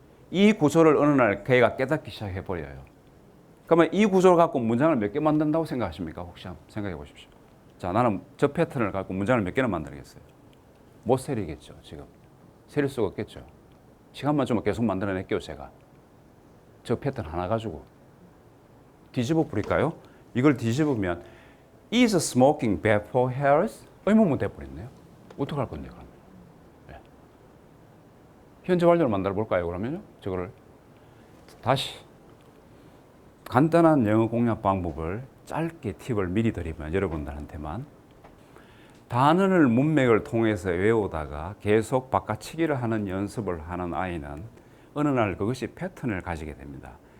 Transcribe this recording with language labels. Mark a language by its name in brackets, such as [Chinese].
[Korean] 이 구조를 어느 날 걔가 깨닫기 시작해 버려요. 그러면 이 구조를 갖고 문장을 몇 개 만든다고 생각하십니까? 혹시 한번 생각해 보십시오. 자, 나는 저 패턴을 갖고 문장을 몇 개나 만들겠어요? 못 세리겠죠 지금. 세릴 수가 없겠죠. 시간만 주면 계속 만들어낼게요 제가. 저 패턴 하나 가지고 뒤집어 버릴까요? 이걸 뒤집으면 [English] Is smoking bad for health? [Korean] 의문문 돼버렸네요. 어떡할 건데 그러면? 네. 현재 완료를 만들어 볼까요 그러면요? 저거를 다시 간단한 영어 공략 방법을 짧게 팁을 미리 드리면 여러분들한테만 단어를 문맥을 통해서 외우다가 계속 바꿔치기를 하는 연습을 하는 아이는 어느 날 그것이 패턴을 가지게 됩니다.